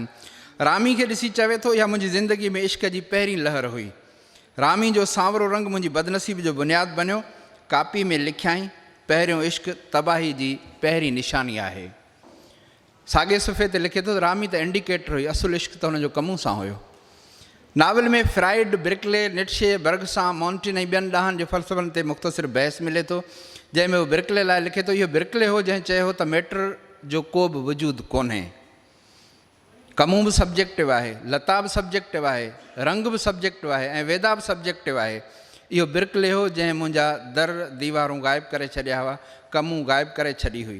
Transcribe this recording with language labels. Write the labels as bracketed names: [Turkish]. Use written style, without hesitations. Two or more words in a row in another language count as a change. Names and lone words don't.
[Sindhi] रामी खे ॾिसी चवे थो इहा मुंहिंजी ज़िंदगी में इश्क जी पहिरीं लहर हुई। रामी जो सांवरो रंग मुंहिंजी बदनसीब जो बुनियादु बनियो। कापी में लिखियाई पहिरियों इश्क तबाही जी पहिरीं निशानी आहे। साॻे सुफ़े ते लिखे थो रामी त इंडिकेटर हुई, असुलु इश्क त हुनजो कमूं सां हुयो। नाविल में फ्राइड, ब्रिकले, निट्शे, बर्गसां, मॉन्टिन ऐं ॿियनि ॾाहनि जे फ़लसफ़नि ते मुख़्तसिर बहस मिले थो, जंहिंमें उहो ब्रिकले लाइ लिखे थो इहो ब्रिकले हो जंहिं चयो त मैटर जो को बि वजूदु कोन्हे। कमूं बि सब्जेक्टिव आहे, लता बि सब्जेक्टिव आहे, रंग बि सब्जेक्टिव आहे ऐं वेदा बि सब्जेक्टिव आहे। इहो ब्रिकले हो जंहिं मुंहिंजा दर दीवारूं ग़ाइबु करे छॾिया हुआ, कमूं ग़ाइबु करे छॾी हुई।